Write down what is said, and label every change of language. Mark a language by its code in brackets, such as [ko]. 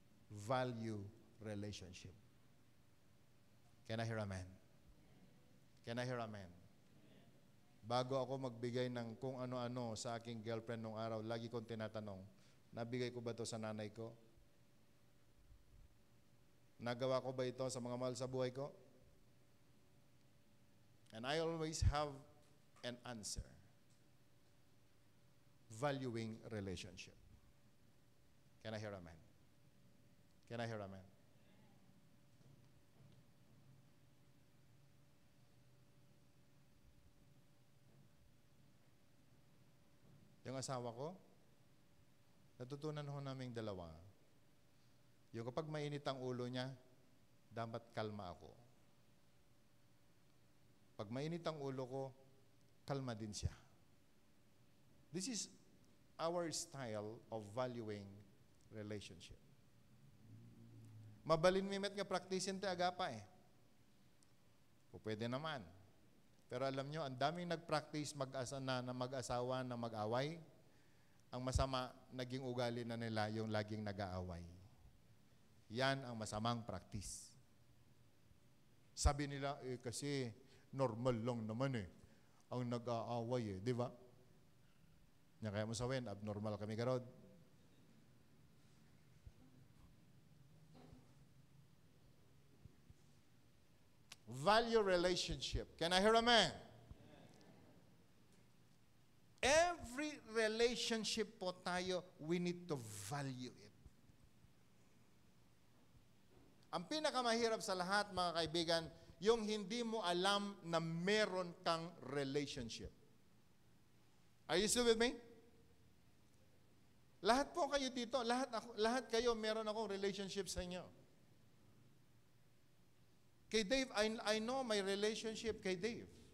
[en] Value relationship. Can I hear amen? Can I hear amen? [tl] Bago ako magbigay ng kung ano-ano sa aking girlfriend nung araw, lagi kong tinatanong, nabigay ko ba ito sa nanay ko? Nagawa ko ba ito sa mga mahal sa buhay ko? [en] And I always have an answer. Valuing relationship. Can I hear amen? Can I hear amen? [tl] Yung asawa ko, natutunan ho naming dalawa. Yung kapag mainit ang ulo niya, dapat kalma ako. Pag mainit ang ulo ko, kalma din siya. [en] This is our style of valuing relationship. [ilo] Mabalin mimet nga praktisin te agapa O [tl] pwede naman. Pero alam nyo, ang daming nag-practice mag-asawa na mag-away. Ang masama, naging ugali na nila yung laging nag-aaway. Yan ang masamang practice. Sabi nila, kasi normal lang naman ang nag-aaway di ba? Kaya mo sabihin, abnormal kami garod. [en] Value relationship. Can I hear amen? Every relationship po tayo, we need to value it. [tl] Ang pinakamahirap sa lahat, mga kaibigan, yung hindi mo alam na meron kang relationship. [en] Are you still with me? [tl] Lahat po kayo dito, lahat kayo meron akong relationship sa inyo. [en] Kay Dave, I know my relationship kay Dave.